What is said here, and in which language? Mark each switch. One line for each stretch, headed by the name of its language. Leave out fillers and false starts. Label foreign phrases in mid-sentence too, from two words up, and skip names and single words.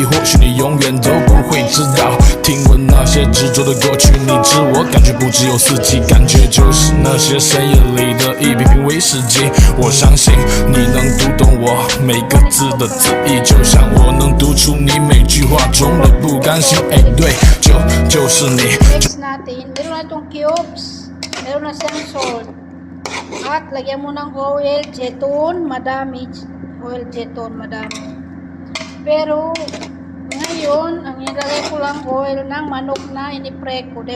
Chinese: 或许你永远都不会知道，听闻那些执着的过去，你知我感觉不只有四季，感觉就是那些深夜里的一瓶瓶威士忌。我相信你能读懂我每个字的字意，就像我能读出你每句话中的不甘心。对，就是你。
Filipino: Mix natin. Meron na itong cubes. Meron na siyang salt. At lagyan mo ng oil, jetton, madami. Oil, jetton, madami. Pero, ngayon, ang nilagay ko lang oil ng manok na inipre ko.